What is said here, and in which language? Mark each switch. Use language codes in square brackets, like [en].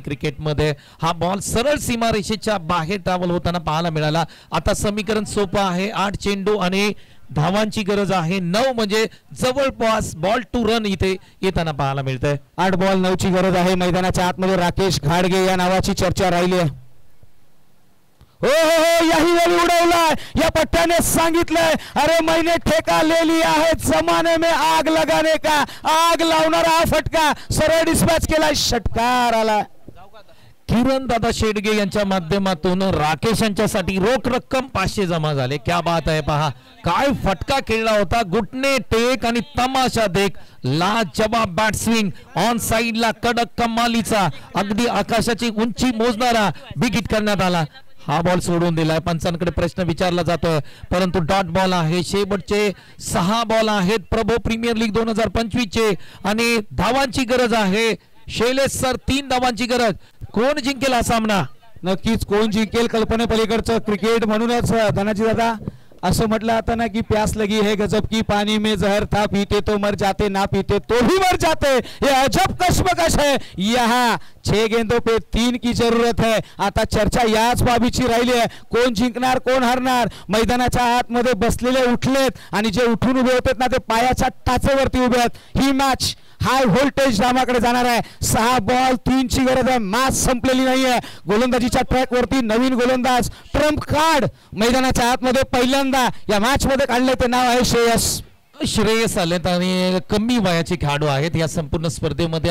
[mr] क्रिकेटमध्ये हा बॉल सरळ सीमारेषेच्या बाहेर ट्रॅव्हल होताना पाहायला मिळाला. आता समीकरण सोपं आहे. 8 चेंडू आणि धावांची गरज आहे 9, म्हणजे जवळपास बॉल टू रन इथे येताना पाहायला मिळतंय. 8 बॉल 9 ची गरज आहे. मैदानाच्या आतमध्ये राकेश घाडगे या नावाची चर्चा राहिली आहे. हो याही वेळी उडवलाय. या पट्ट्याने सांगितलंय [hi] अरे मैंने ठेका ले लिया है जमाने में आग लगाने का. [mr] आग लावणारा हा फटका सरळ डिस्पॅच केलाय. षटकार आला. किरण दादा शेडगे यांच्या माध्यमातून राकेश यांच्यासाठी रोख रक्कम 500 जमा झाले. क्या बात आहे पहा, काय फटका खेळला होता. घुटणे टेक आणि तमाशा देख. लाजवाब बॅट स्विंग ऑन साइडला कडक कमालीचा, अगदी आकाशाची उंची मोजणारा बिग हिट करण्यात आला. हा बॉल सोडून दिलाय. पंचांकडे प्रश्न विचारला जातोय, परंतु डॉट बॉल आहे. शेवटचे 6 बॉल आहेत प्रभो प्रीमियर लीग 2025 चे आणि धावांची गरज आहे. शैलेश सर, 3 धावांची गरज. कोण जिंकेल हा सामना? नक्कीच कोण जिंकेल कल्पनेपलीकडचं क्रिकेट. म्हणूनच धनाजी दादा असं म्हटलं आता ना की [hi] प्यास लगी है गजब की, पानी में जहर था, पीते तो मर जाते, ना पीते तो भी मर जाते. ये अजब कशमकश है. यहाँ 6 गेंदों पे 3 की जरूरत है. [mr] आता चर्चा याच बाबीची राहिली आहे, कोण जिंकणार कोण हरणार. मैदानाच्या आतमध्ये बसलेले उठलेत आणि जे उठून उभे होते ना ते पायाच्या टाचेवरती उभे आहेत. ही मॅच हाय व्होल्टेज ड्रामाकडे जाणार आहे. 6 बॉल 3 ची गरज आहे. मॅच संपलेली नाहीये. गोलंदाजीच्या ट्रॅक वरती नवीन गोलंदाज ट्रम्प कार्ड मैदानाच्या आतमध्ये पहिल्यांदा या मॅच मध्ये काढले, ते नाव आहे श्रेयस आलेत आणि कमी वयाचे खेळाडू आहेत या संपूर्ण स्पर्धेमध्ये.